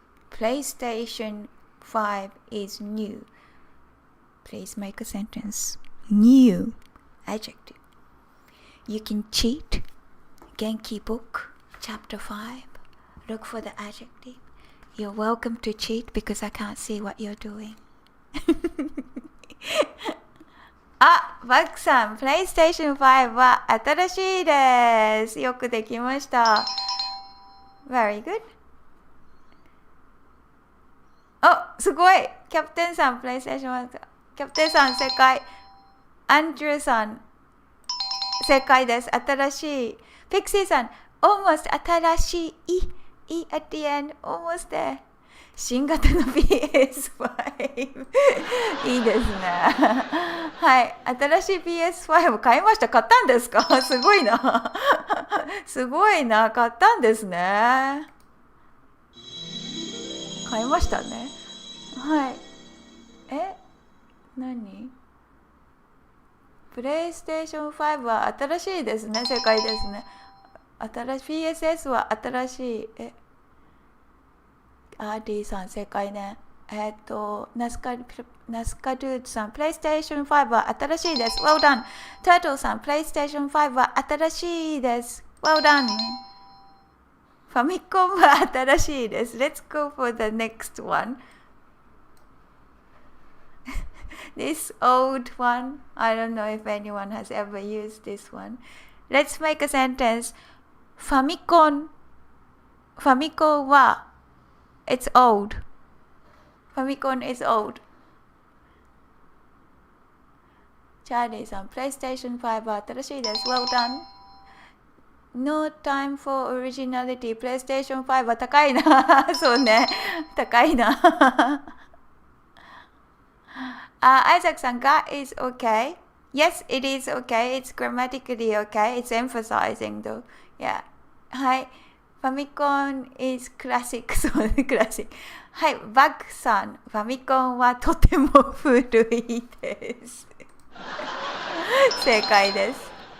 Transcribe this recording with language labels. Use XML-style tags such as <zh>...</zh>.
<en>PlayStation 5 is new. Please make a sentence. New. Adjective. You can cheat. Genki book, chapter 5. Look for the adjective. You're welcome to cheat because I can't see what you're doing.</en> <ja>あ、バックさん、PlayStation 5は新しいです。よくできました。</ja> <en>Very good.</en> <ja>あ、すごい。キャプテンさん、PlayStation 5。キャプテンさん、正解。アンドリューさん、正解です。新しい。ピクシーさん、almost 新しい。</ja> <en>E at the end, almost there.</en> <ja>新型の PS5 いいですね。はい、新しい PS5 買いました。買ったんですか？すごいな。すごいな、買ったんですね。買いましたね。はい。何？プレイステーション5は新しいですね。正解ですね。 PSS は新しい。 D さん正解ね。ナスカドゥーさん、プレイステーション5は新しいです。</ja> <en>Well done.</en> <ja>タートルさん、プレイステーション5は新しいです。</ja> <en>Well done.</en> <ja>ファミコンは新しいです。</ja> <en>Let's go for the next one. This old one. I don't know if anyone has ever used this one. Let's make a sentence. ファミコンはIt's old. Famicom is old.</en> <ja>チャーリーさん、PlayStation 5は新しいです。</ja> <en>Well done. No time for originality.</en> <ja>PlayStation 5は高いな。そうね。高いな。</ja> <en>アイザックさん、が is okay. Yes, it is okay. It's grammatically okay. It's emphasizing though. Yeah. はい。</en> <ja>ファミコン</ja> <en>is classic.</en> <ja>そうね、クラシック。はい、バックさん、ファミコンはとても古いです。正解です。</ja>